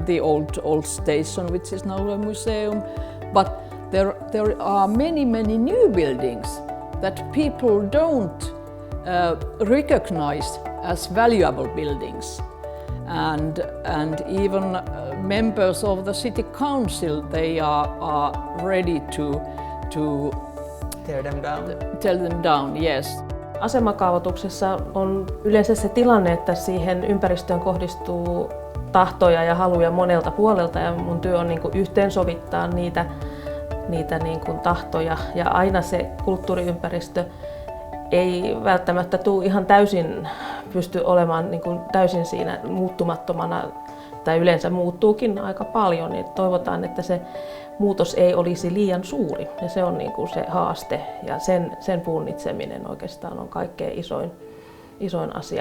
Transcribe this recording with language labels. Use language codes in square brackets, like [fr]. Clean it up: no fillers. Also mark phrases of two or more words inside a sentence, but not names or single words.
[en] The old station, which is now a museum. But there are many new buildings that people don't recognize as valuable buildings, and even members of the city council, they are ready to tear them down. Yes. [fi] Asemakaavoituksessa on yleensä se tilanne, että siihen ympäristöön kohdistuu tahtoja ja haluja monelta puolelta, ja mun työ on niin kuin yhteensovittaa niitä niin kuin tahtoja, ja aina se kulttuuriympäristö ei välttämättä ihan täysin pysty olemaan niin kuin täysin siinä muuttumattomana, tai yleensä muuttuukin aika paljon, niin toivotaan, että se muutos ei olisi liian suuri, ja se on niin kuin se haaste, ja sen punnitseminen oikeastaan on kaikkein isoin asia.